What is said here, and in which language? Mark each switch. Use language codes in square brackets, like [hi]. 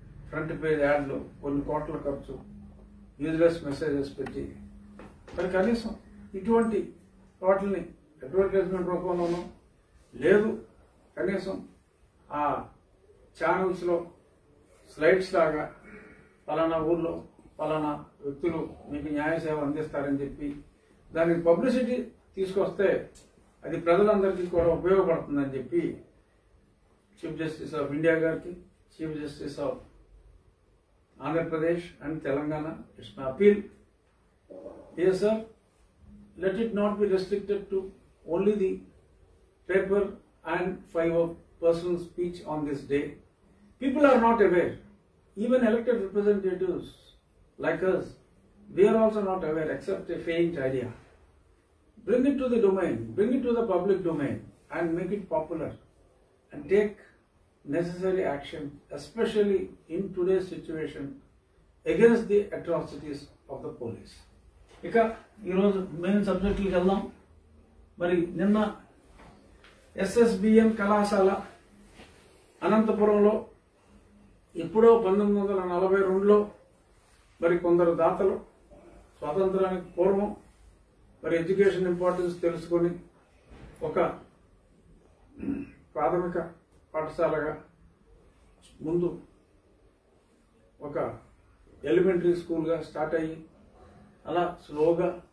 [te] Front page యాడ్లు, కొన్ని కోట్ల ఖర్చు, యూజ్లెస్ మెసేజెస్ పెట్టి మరి కనీసం ఇటువంటి వాటిని అడ్వర్టైజ్మెంట్ రూపంలోనూ లేదు, కనీసం ఆ ఛానల్స్లో స్లైడ్స్ లాగా పలానా ఊర్లో పలానా వ్యక్తులు మీకు న్యాయ సేవ అందిస్తారని చెప్పి దానికి పబ్లిసిటీ తీసుకొస్తే అది ప్రజలందరికీ కూడా ఉపయోగపడుతుందని చెప్పి [en] Chief justice of India గారికి, chief justice of Andhra Pradesh and Telangana, it's my appeal. Yes, sir, let it not be restricted to only the paper and 5 personal speech on this day. People are not aware. Even elected representatives like us, we are also not aware except a faint idea. Bring it to the domain, bring it to the public domain and make it popular and take necessary action, especially in today's situation against the atrocities of the police. [te] ఇక ఈరోజు main సబ్జెక్టులకు వెళ్దాం. మరి నిన్న SSBN కళాశాల అనంతపురంలో ఎప్పుడో 1942లో మరి కొందరు దాతలు స్వాతంత్రానికి పూర్వం మరి ఎడ్యుకేషన్ ఇంపార్టెన్స్ తెలుసుకొని ఒక ప్రాథమిక పాఠశాలగా, ముందు ఒక ఎలిమెంటరీ స్కూల్గా స్టార్ట్ అయ్యి అలా స్లోగా